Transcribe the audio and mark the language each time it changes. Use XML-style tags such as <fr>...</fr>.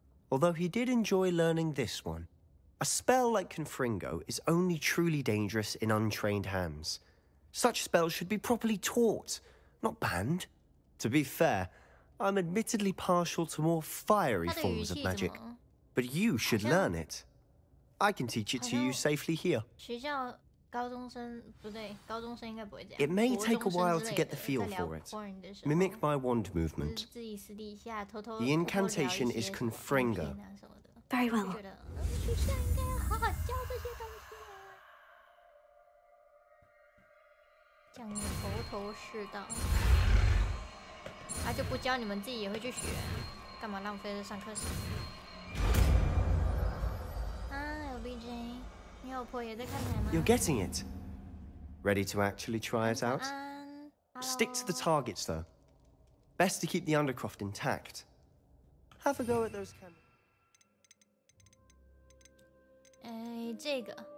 <en>Although he did enjoy learning this one. A spell like Confringo is only truly dangerous in untrained hands. Such spells should be properly taught, not banned. To be fair, I'm admittedly partial to more fiery forms of magic. But you should learn it. I can teach it to you safely here.</en> <zh>学校高中生不对，高中生应该不会这样。</zh> <en>It may take a while to get the feel for it. Mimic my wand movement.</en> <zh>自己私底下偷偷</zh> <en>The incantation is Confringo. Very well.</en> <zh>觉得学校应该要好好教这些东西啊。讲的头头是道。就不教你们自己也会去学，干嘛浪费这上课时间？啊，有 BJ， 你老婆也在看台吗</zh> <en>You're getting it. Ready to actually try it out? Stick to the targets, though. Best to keep the Undercroft intact. Have a go at those cannons.</en> <zh>这个。</zh>